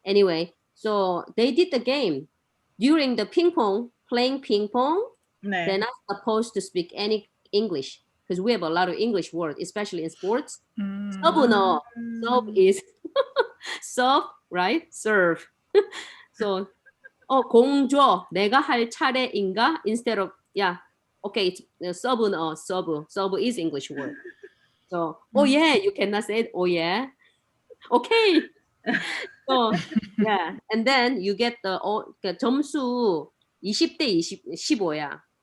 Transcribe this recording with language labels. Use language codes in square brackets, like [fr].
[en] Anyway, so they did the game during the playing ping pong. [ko] 네. [en] They're not supposed to speak any English because we have a lot of English words, especially in sports. [ko] 서브너, [en] serve is serve, right? Serve. [ko] So, 공줘, 내가 할 차례인가? [en] Instead of okay, it's [ko] 서브너, [en] serve is English word. So, oh yeah, you cannot say it. Oh yeah, okay. So yeah, and then you get the [ko] 점수 20대 15야.